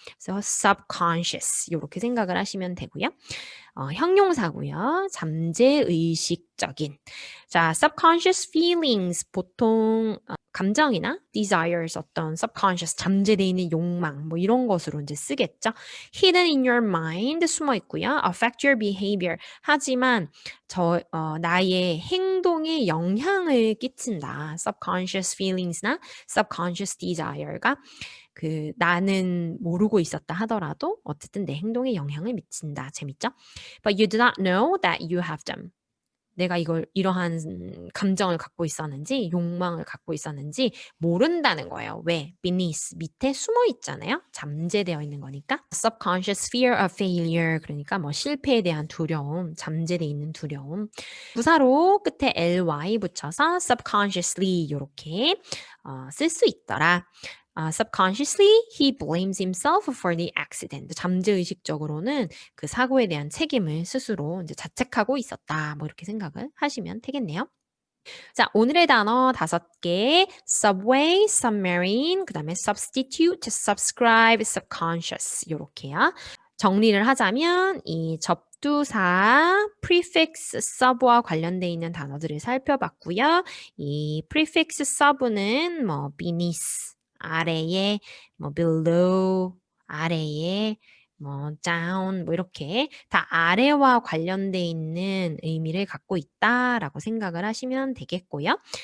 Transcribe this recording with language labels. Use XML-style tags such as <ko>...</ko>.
<ko>그래서 subconscious 이렇게 생각을 하시면 되고요. 형용사고요. 잠재의식적인. 자,</ko> <en>subconscious feelings</en> <ko>보통 감정이나 desires 어떤 subconscious 잠재되어 있는 욕망 뭐 이런 것으로 이제 쓰겠죠.</ko> <en>hidden in your mind</en> <ko>숨어 있고요.</ko> <en>affect your behavior</en> <ko>하지만 나의 행동에 영향을 끼친다. subconscious feelings나 subconscious desire가 그 나는 모르고 있었다 하더라도 어쨌든 내 행동에 영향을 미친다. 재밌죠?</ko> <en>But you do not know that you have them.</en> <ko>내가 이러한 감정을 갖고 있었는지, 욕망을 갖고 있었는지 모른다는 거예요. 왜? beneath, 밑에 숨어 있잖아요. 잠재되어 있는 거니까.</ko> <en>subconscious fear of failure,</en> <ko>그러니까 뭐 실패에 대한 두려움, 잠재되어 있는 두려움. 부사로 끝에 ly 붙여서 subconsciously 이렇게 쓸 수 있더라.</ko> <en>subconsciously, he blames himself for the accident.</en> <ko>잠재의식적으로는 그 사고에 대한 책임을 스스로 이제 자책하고 있었다. 뭐 이렇게 생각을 하시면 되겠네요. 자, 오늘의 단어 5개.</ko> <en>subway, submarine,</en> <ko>그 다음에</ko> <en>substitute, subscribe, subconscious.</en> <ko>요렇게요. 정리를 하자면 이 접두사 prefix sub와 관련돼 있는 단어들을 살펴봤고요. 이 prefix sub는 뭐 beneath 아래에, 뭐 below 아래에, 뭐 down 뭐 이렇게 다 아래와 관련돼 있는 의미를 갖고 있다라고 생각을 하시면 되겠고요.</ko>